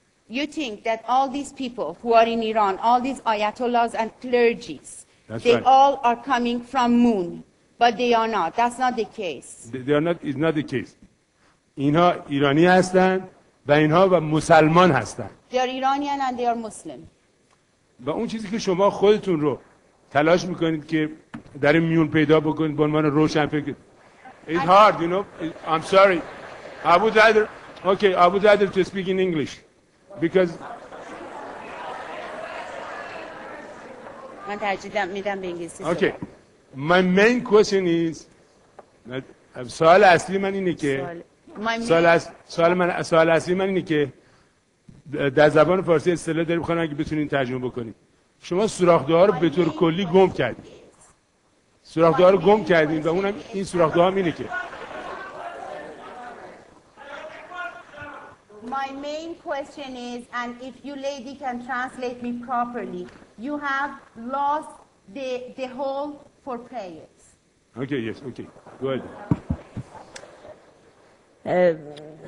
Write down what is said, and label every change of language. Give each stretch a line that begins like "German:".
English: You think that all these people who are in Iran, all these ayatollahs and clergies, they all are coming from moon, but they are not. That's not the case. They are not. It's not the case.
Persian: اینها ایرانی هستند و اینها و مسلمان هستند.
English: They are Iranian and they are Muslim.
Persian: و اون چیزی که شما خودتون رو تلاش میکنید که در میون پیدا بکنید به عنوان روشن فکر.
English: It's hard, you know. I'm sorry. I would rather to speak in English because
Persian: من ترجیح میدم به انگلیسی.
English: Okay. My main question is
Persian: سوال اصلی من اینه که سوال اصلی من اینه که در زبان فارسی اصطلاح داریم، بخوام اگه بتونین ترجمه بکنید. شما سوراخ‌ده‌ها رو به طور کلی گم کردید. سوراخ‌ده‌ها رو گم کردین و اونم این سوراخ‌ده‌ها اینه که
English: My main question is, and if you lady can translate me properly, you have lost the hole for prayers. Okay, yes, okay. Go ahead.